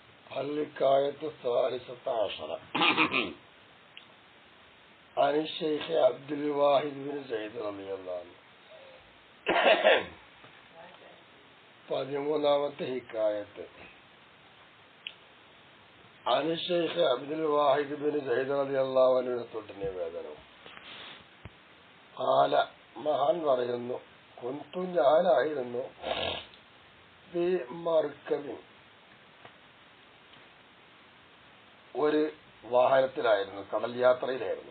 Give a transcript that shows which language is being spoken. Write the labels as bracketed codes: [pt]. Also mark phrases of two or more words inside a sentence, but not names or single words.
[ar] الحكاية الثالثة عشرة عن الشيخ عبد الواحد بن زيد رضي الله عنه. [ml] പതിമൂന്നാമത്തെ ഹിക്കായത്ത്. [ar] عن الشيخ عبد الواحد بن زيد رضي الله عنه [ml] തൊട്ട് നിവേദനം. قال മഹാൻ പറയുന്നു, കുന്തു ഞാനായിരുന്നു [ar] بمركب [ml] ഒരു വാഹനത്തിലായിരുന്നു, കടൽ യാത്രയിലായിരുന്നു.